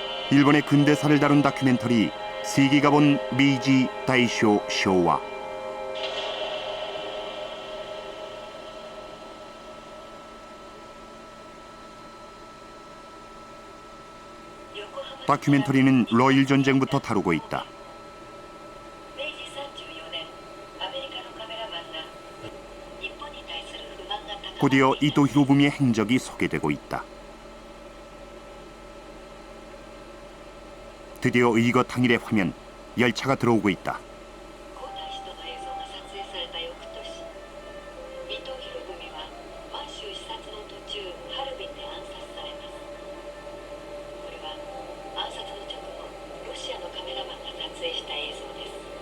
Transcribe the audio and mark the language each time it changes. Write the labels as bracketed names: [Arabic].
[Korean] 일본의 근대사를 다룬 다큐멘터리 세계가 본 메이지 다이쇼 쇼와 요코하마 다큐멘터리는 러일 전쟁부터 다루고 있다. [Japanese] 明治34年アメリカのカメラマンが日本に対する不満が高まって [Korean] 곧이어 이토 히로부미의 행적이 소개되고 있다. 드디어 의거 당일의 화면, 열차가 들어오고 있다. [Japanese] 皇太子との映像が撮影された翌年、伊藤博文は満州視察の途中ハルビンで暗殺されます。これは暗殺の直後ロシアのカメラマンが撮影した映像です。